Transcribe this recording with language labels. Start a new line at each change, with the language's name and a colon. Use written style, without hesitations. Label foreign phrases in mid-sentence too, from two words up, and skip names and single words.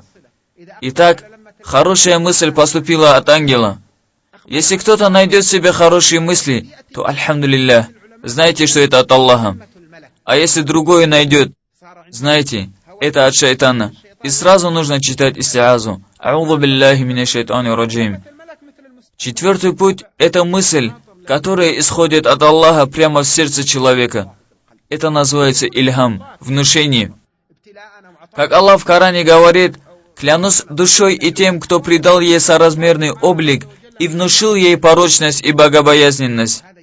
Russian: Итак, хорошая мысль поступила от ангела. Если кто-то найдет в себе хорошие мысли, то альхамдулиллях, знайте, что это от Аллаха. А если другое найдет, знайте, это от шайтана. И сразу нужно читать истиазу.
Arabic: أعوذ بالله من الشيطان الرجيم.
Russian: Четвертый путь – это мысль, которая исходит от Аллаха прямо в сердце человека. Это называется ильхам, внушение. Как Аллах в Коране говорит: «Клянусь душой и тем, кто придал ей соразмерный облик и внушил ей порочность и богобоязненность».